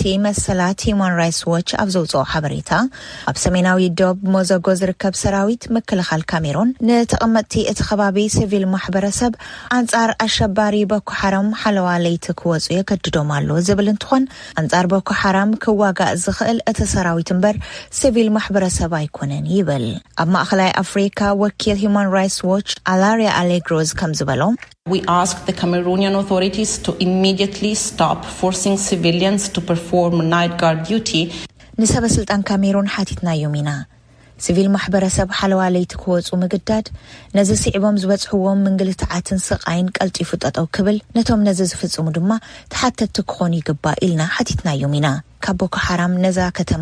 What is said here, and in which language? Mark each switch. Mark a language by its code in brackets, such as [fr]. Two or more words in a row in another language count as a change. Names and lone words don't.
[ti] መሰላት ሂውማን ራይትስ ዋች ኣብ ዘውፅኦ ሓበሬታ ኣብ ሰሜናዊ ዶብ ሞዞጎ ዝርከብ ሰራዊት ምክልኻል ካሜሩን ንተቐመጥቲ እቲ ከባቢ ሲቪል ማሕበረሰብ አንጻር አሸባሪ ቦኮ ሓራም ሓለዋ ለይቲ ክወፁ የገድዶም ኣሎ ዝብል እንትኾን አንጻር ቦኮ ሓራም ክዋጋእ ዝኽእል እቲ ሰራዊት እምበር ሲቪል ማሕበረሰብ ኣይኮነን ይብል ኣብ ማእኸላይ አፍሪካ ወኪል ሂውማን ራይትስ ዋች አላሪያ አሌግሮዝ ከም ዝበሎም [en] We ask the Cameroonian authorities to immediately stop forcing civilians to perform night guard duty. [ti] ንሰበ ስልጣን ካሜሩን ሓቲትናዮም ኢና ሲቪል ማሕበረሰብ ሓለዋ ለይቲ ክወፁ ምግዳድ ነዚ ስዒቦም ዝበፅሕዎም ምንግልትዓትን ስቃይን ቀልጢፉ ጠጠው ክብል ነቶም ነዚ ዝፍጽሙ ድማ ተሓተቲ ክኾኑ ይግባእ ኢልና ሓቲትናዮም ኢና ካብ ቦኮ ሓራም ነዛ ከተማ